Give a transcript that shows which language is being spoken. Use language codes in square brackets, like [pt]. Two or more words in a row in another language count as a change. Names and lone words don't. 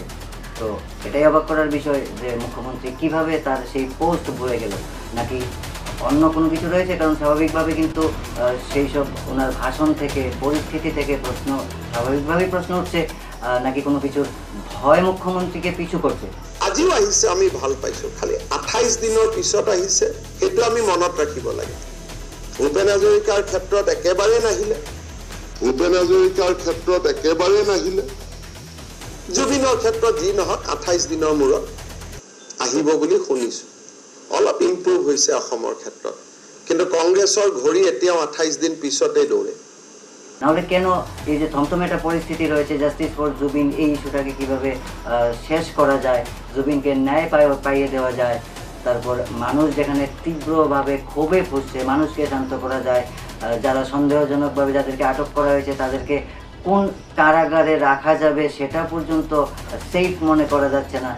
[bn] তো এটাই অবাক করার বিষয় যে মুখ্যমন্ত্রী কিভাবে তার সেই পোস্ট ভুলে গেল, নাকি অন্য কোনো কিছু রয়েছে? কারণ স্বাভাবিকভাবে কিন্তু সেই সব ওনার ভাষণ থেকে, পরিস্থিতি থেকে স্বাভাবিকভাবেই প্রশ্ন উঠছে, নাকি কোনো কিছুর ভয় মুখ্যমন্ত্রীকে পিছু করছে। [as] আজিও আহিছে, আমি ভাল পাইছো, খালি 28 দিনৰ পিছত আহিছে, সেইটো আমি মনত ৰাখিব লাগে। ভূপেন হাজৰিকাৰ ক্ষেত্ৰত একেবাৰে নাহিলে, জুবিনৰ ক্ষেত্ৰত যি নহওক 28 দিনৰ মূৰত আহিব বুলি শুনিছো। অলপ ইম্প্ৰুভ হৈছে অসমৰ ক্ষেত্ৰত, কিন্তু কংগ্ৰেছৰ ঘড়ী এতিয়াও 28 দিন পিছতে দৌৰে। [bn] নাহলে কেন এই যে থমথমে একটা পরিস্থিতি রয়েছে, [en] justice for Zubeen, [bn] এই ইস্যুটাকে কিভাবে শেষ করা যায়, জুবিনকে ন্যায় পাইয়ে দেওয়া যায়, তারপর মানুষ যেখানে তীব্রভাবে ক্ষোভে ফুসছে, মানুষকে শান্ত করা যায়, যারা সন্দেহজনকভাবে যাদেরকে আটক করা হয়েছে তাদেরকে কোন কারাগারে রাখা যাবে সেটা পর্যন্ত সেফ মনে করা যাচ্ছে না।